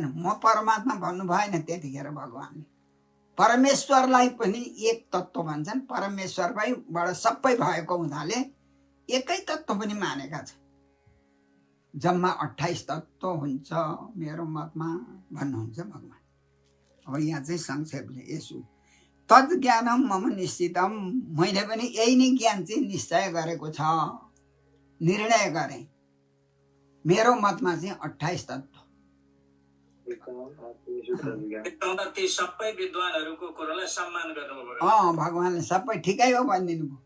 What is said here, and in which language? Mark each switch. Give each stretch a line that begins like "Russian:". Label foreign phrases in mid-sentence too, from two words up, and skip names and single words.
Nepali: म परमात्मा भन्नु भएन त्यतिखेर भगवान्ले। परमेश्वरलाई पनि एक तत्त्व भन्छन्। परमेश्वरबाट सबै भएको हुनाले एकै तत्त्व पनि मानेका छन्। जम्मा 28 तत्त्व हुन्छ मेरो मतमा भन्नुहुन्छ भगवान्। अब यहाँ चाहिँ संक्षेपले यसो
Sanskrit: तज्ज्ञानं मम निश्चितं,
Nepali: मैले पनि यही नै ज्ञान चाहिँ निश्चय गरेको छ, निर्णय गरेँ। मेरो मतमा चाहिँ 28 तत्त्व। ती सबै विद्वानहरूको कुरालाई सम्मान गर्नुभयो। भगवान्ले सबै ठिकै हो भनिदिनु भयो।